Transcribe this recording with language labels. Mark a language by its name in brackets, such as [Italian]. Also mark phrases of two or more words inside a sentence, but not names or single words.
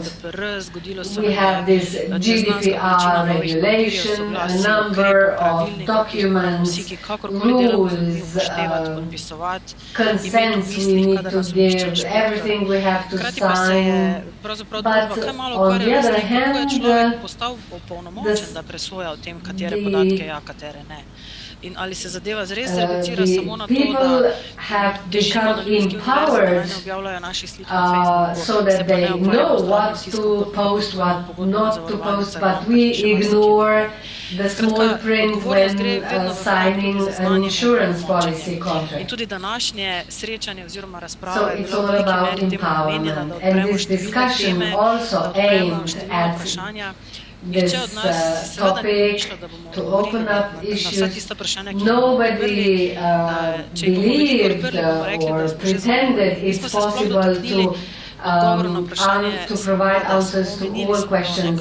[English] We have this GDPR regulation, a number of documents, rules, consents we need to give, everything we have to sign. But on the other hand, [Slovenian] In ali se zadeva zres reducira samo na to, [English] da have become empowered so that they know what to post, what not to post, but we ignore the small print when signing an insurance policy contract. [Slovenian] In tudi današnje srečanje oziroma razprava [English] so it's all about empowerment, and this discussion also aimed at this topic to open up issues. Nobody believed or pretended it's possible to provide answers to all questions.